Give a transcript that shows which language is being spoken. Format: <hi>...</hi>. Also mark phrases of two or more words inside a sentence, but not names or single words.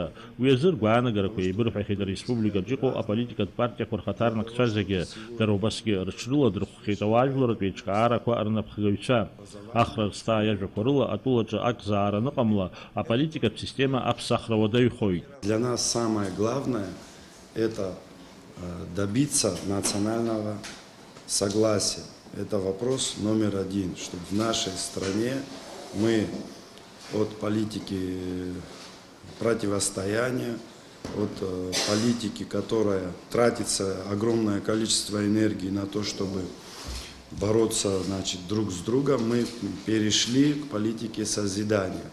<ab>Уи азы ргәаанагарақәа еибырҳәахьеит ареспубликаҿы иҟоу аполитикатә партиақәа рхаҭарнакцәа зегьы. Дара убасгьы рыҽрыладырхәхьеит ауаажәларатә еиҿкаарақәа рнапхгаҩцәа. Ахра рсҭаа иажәақәа рыла атәылаҿы акзаара аныҟамла аполитикатә система аԥсахра уадаҩхоит.</ab> <ru>Для нас самое главное – это добиться национального согласия. Это вопрос номер один, чтобы в нашей стране мы от политики противостояния, от политики, которая тратится огромное количество энергии на то, чтобы бороться, значит, друг с другом, мы перешли к политике созидания.</ru>